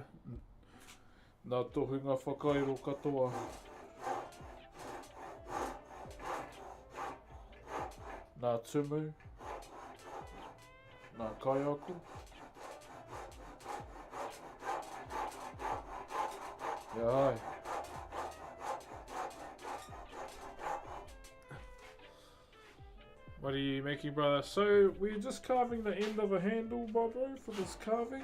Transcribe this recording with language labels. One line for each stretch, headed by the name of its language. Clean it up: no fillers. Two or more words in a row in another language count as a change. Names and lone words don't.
Māori: Nā tohunga whakairo katoa. Nā tumu. Nā kaiako.
English: Yeah, hi. What are you making, brother? So, we're just carving the end of a handle, bro, for this carving.